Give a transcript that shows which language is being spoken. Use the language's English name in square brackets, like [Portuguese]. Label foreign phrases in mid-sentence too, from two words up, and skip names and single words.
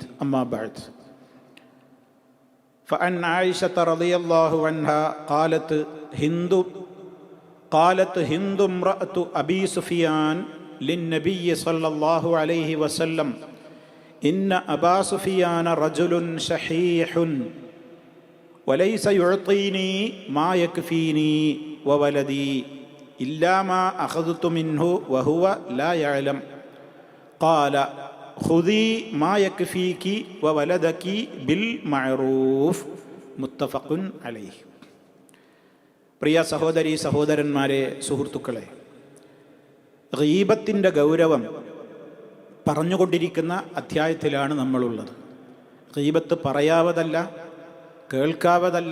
[Arabic] أما بعد، فعن عائشة رضي الله عنها قالت هند امرأة أبي سفيان للنبي صلى الله عليه وسلم إن أبا سفيان رجل شحيح وليس يعطيني ما يكفيني وولدي إلا ما أخذت منه وهو لا يعلم. قال خذي ما يكفيك وولدك بالمعروف. متفق عليه. [Malayalam] പ്രിയ സഹോദരീ സഹോദരന്മാരെ, സുഹൃത്തുക്കളെ, ഗീബത്തിൻ്റെ ഗൗരവം പറഞ്ഞുകൊണ്ടിരിക്കുന്ന അധ്യായത്തിലാണ് നമ്മളുള്ളത്. ഗീബത്ത് പറയാവതല്ല, കേൾക്കാവതല്ല.